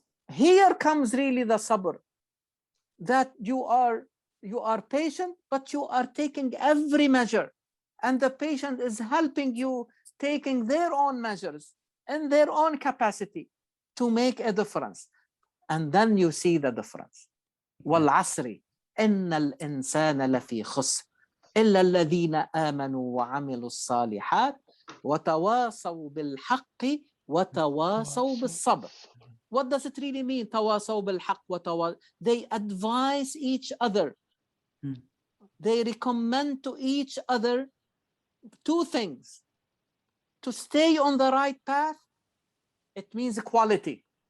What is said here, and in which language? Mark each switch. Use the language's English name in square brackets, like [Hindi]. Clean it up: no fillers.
[English] Here comes really the sabr, that you are patient, but you are taking every measure, and the patient is helping you taking their own measures in their own capacity to make a difference. And then you see the difference. Wal asri, [Arabic] إن الإنسان لفي خسر إلا الذين آمنوا وعملوا الصالحات وتواصوا بالحق وتواصوا بالصبر. [English] What does it really mean? [Arabic] تواصوا بالحق [English] They advise each other. They recommend to each other two things. To stay on the right path, it means quality.